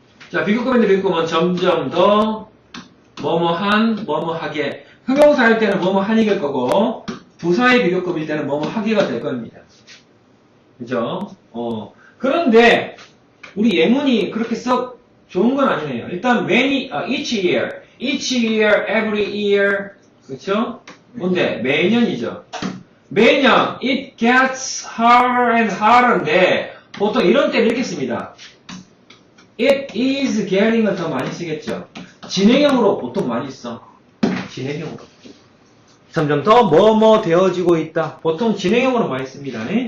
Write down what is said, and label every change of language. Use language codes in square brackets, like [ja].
[ko] 자, 비교급인데 비교급은 점점 더 뭐뭐한 뭐뭐하게. 형용사 할 때는 뭐뭐하니 될 거고 부사의 비교급일 때는 뭐뭐하게가 될 겁니다. 그죠? 그런데 우리 예문이 그렇게 썩 좋은 건 아니네요. 일단 [en] each year, every year, [ko] 그렇죠? 뭔데? 매년이죠. 매년 [en] it gets harder and harder [ko] 인데 보통 이런 때는 이렇게 씁니다. [en] It is getting [ko] 을 더 많이 쓰겠죠. 진행형으로 보통 많이 써. 진행형으로. 점점 더 뭐뭐 되어지고 있다. 보통 진행형으로 많이 씁니다.